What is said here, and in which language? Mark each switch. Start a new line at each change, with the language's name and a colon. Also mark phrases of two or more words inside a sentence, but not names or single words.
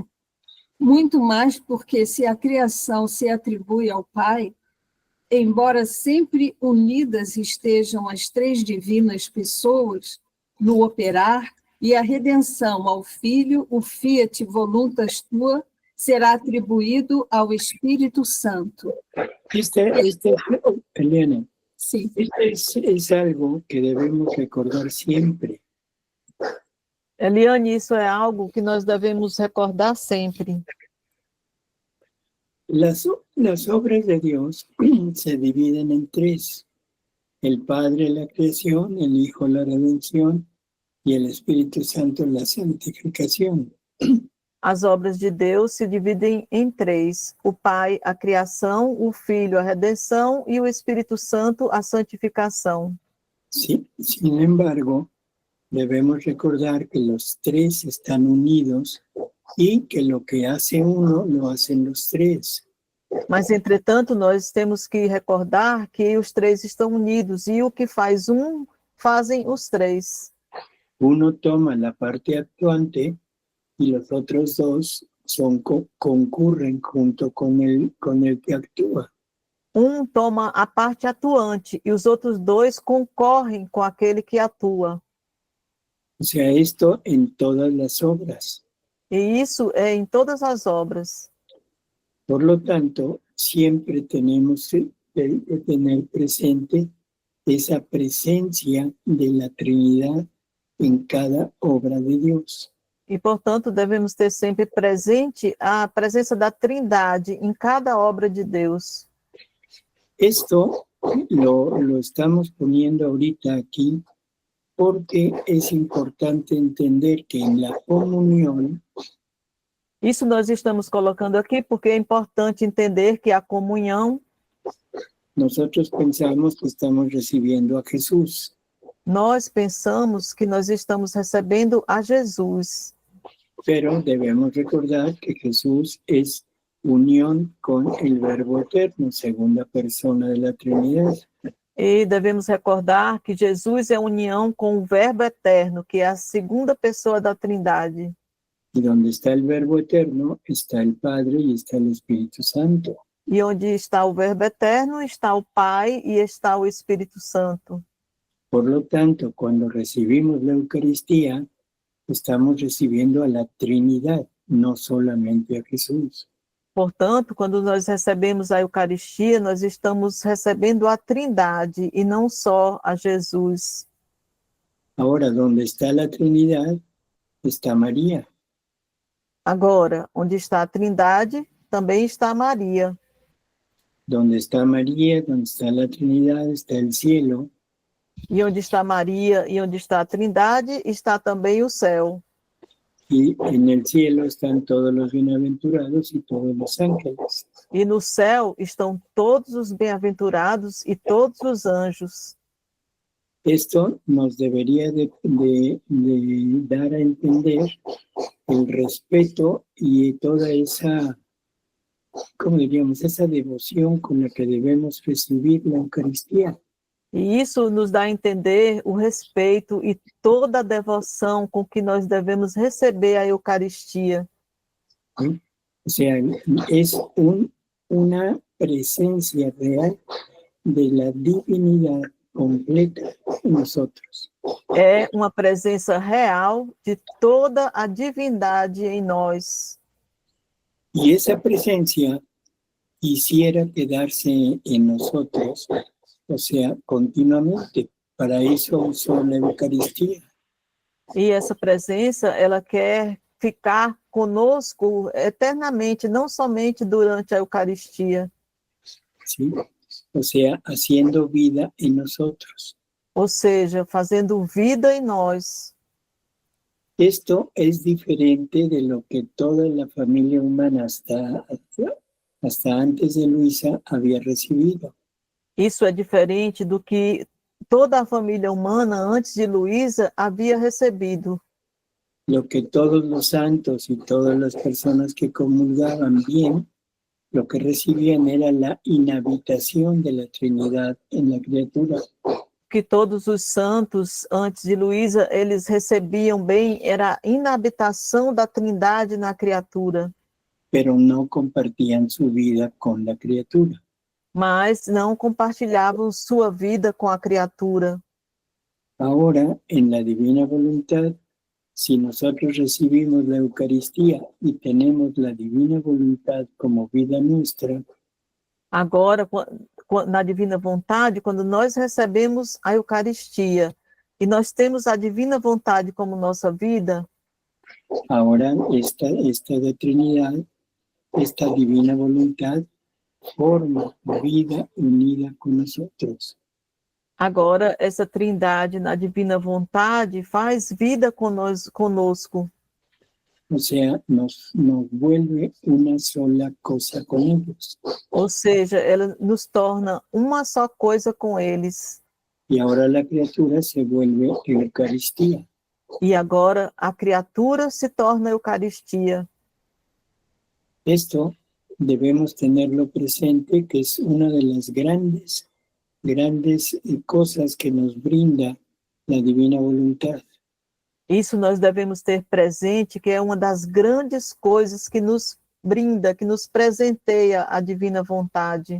Portuguese: Muito mais porque se a criação se atribui ao Pai, embora sempre unidas estejam as três divinas pessoas no operar, e a redenção ao Filho, o
Latin: fiat voluntas tua,
Portuguese: será atribuído ao Espírito Santo. Eliana, Sim.
Spanish: es algo que debemos recordar siempre.
Portuguese: Eliane, isso é algo que nós devemos recordar sempre.
Spanish: Las obras de Dios se dividen en tres. El Padre la creación, el Hijo la redención y el Espíritu Santo la santificación.
Portuguese: As obras de Deus se dividem em três: o Pai, a criação, o Filho, a redenção e o Espírito Santo, a santificação.
Spanish: Sí, sin embargo, debemos recordar que los tres están unidos y que lo que hace uno lo hacen los tres.
Portuguese: Mas, entretanto, nós temos que recordar que os três estão unidos e o que faz um, fazem os três.
Spanish: Uno toma la parte actuante y los otros dos concurren junto con el que actúa.
Portuguese: Um toma a parte atuante e os outros dois concorrem com aquele que atua.
Spanish: O sea, esto en todas las obras.
Portuguese: E isso é em todas as obras.
Spanish: Por lo tanto, siempre tenemos que tener presente esa presencia de la Trinidad en cada obra de Dios.
Portuguese: E, portanto, devemos ter sempre presente a presença da Trindade em cada obra de Deus.
Spanish: Esto lo estamos poniendo ahorita aquí porque es importante entender que en la comunión
Portuguese: Isso nós estamos colocando aqui porque é importante entender que a comunhão,
Spanish: nosotros pensamos que estamos recibiendo a Jesús,
Portuguese: nós pensamos que nós estamos recebendo a Jesus,
Spanish: pero debemos recordar que Jesús es unión con el Verbo eterno, segunda persona de la Trinidad.
Portuguese: e devemos recordar que Jesus é união com o Verbo eterno, que é a segunda pessoa da Trindade.
Spanish: Y donde está el Verbo eterno, está el Padre y está el Espíritu Santo.
Portuguese: E onde está o Verbo eterno, está o Pai e está o Espírito Santo.
Spanish: Por lo tanto, cuando recibimos la Eucaristía, estamos recibiendo a la Trinidad, no solamente a Jesús.
Portuguese: Portanto, quando nós recebemos a Eucaristia, nós estamos recebendo a Trindade e não só a Jesus.
Spanish: Ahora, donde está la Trinidad, está María.
Portuguese: Agora, onde está a Trindade, também está Maria.
Spanish: Donde está María, donde está la Trinidad, está el cielo.
Portuguese: E onde está Maria e onde está a Trindade, está também o céu.
Spanish: Y en el cielo están todos los bienaventurados y todos los ángeles.
Portuguese: E no céu estão todos os bem-aventurados e todos os anjos.
Spanish: Esto nos debería de dar a entender el respeto y toda esa, ¿cómo diríamos?, esa devoción con la que debemos recibir la Eucaristía.
Portuguese: E isso nos dá a entender o respeito e toda a devoção com que nós devemos receber a Eucaristia.
Spanish: ¿Sí? O sea, es una presencia real de la divinidad completa en nosotros.
Portuguese: É uma presença real de toda a divindade em nós.
Spanish: Y esa presencia quisiera quedarse en nosotros, o sea, continuamente. Para eso usó la Eucaristía.
Portuguese: E essa presença, ela quer ficar conosco eternamente, não somente durante a Eucaristia.
Spanish: ¿Sí? O sea, haciendo vida en nosotros.
Portuguese: Ou seja, fazendo vida em nós.
Spanish: Esto es diferente de lo que toda la familia humana hasta antes de Luisa había recibido.
Portuguese: Isso é diferente do que toda a família humana, antes de Luísa, havia recebido.
Spanish: Lo que todos los santos y todas las personas que comulgaban bien, lo que recibían era la inhabitación de la Trinidad en la criatura.
Portuguese: Que todos os santos, antes de Luísa, eles recebiam bem, era a inabitação da Trindade na criatura.
Spanish: Pero no compartían su vida con la criatura.
Portuguese: Mas não compartilhavam sua vida com a criatura.
Spanish: Ahora, en la divina voluntad, si nosotros recibimos la Eucaristía y tenemos la divina voluntad como vida nuestra,
Portuguese: Agora, na divina vontade, quando nós recebemos a Eucaristia e nós temos a divina vontade como nossa vida,
Spanish: ahora esta de Trinidad, esta divina voluntad, forma vida unida con nosotros.
Portuguese: Agora, essa trindade na divina vontade faz vida conosco.
Spanish: O sea, nos vuelve una sola cosa con ellos.
Portuguese: Ou seja, ela nos torna uma só coisa com eles.
Spanish: Y ahora la criatura se vuelve Eucaristía.
Portuguese: E agora a criatura se torna Eucaristia.
Spanish: Esto debemos tenerlo presente, que es una de las grandes cosas que nos brinda la divina voluntad.
Portuguese: Isso nós devemos ter presente, que é uma das grandes coisas que nos brinda, que nos presenteia a divina vontade.